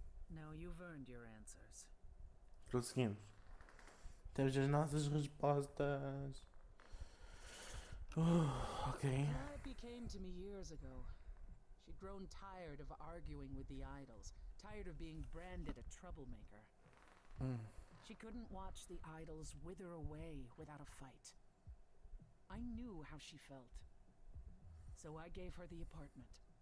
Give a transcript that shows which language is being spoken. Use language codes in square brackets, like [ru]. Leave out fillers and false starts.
[en] No, you've earned your answers. [pt] Conseguimos. Temos as nossas respostas. [en] Ok. Calliope came to me years ago. She'd grown tired of arguing with the idols, tired of being branded a troublemaker. She couldn't watch the idols wither away without a fight. I knew how she felt. So I gave her the apartment.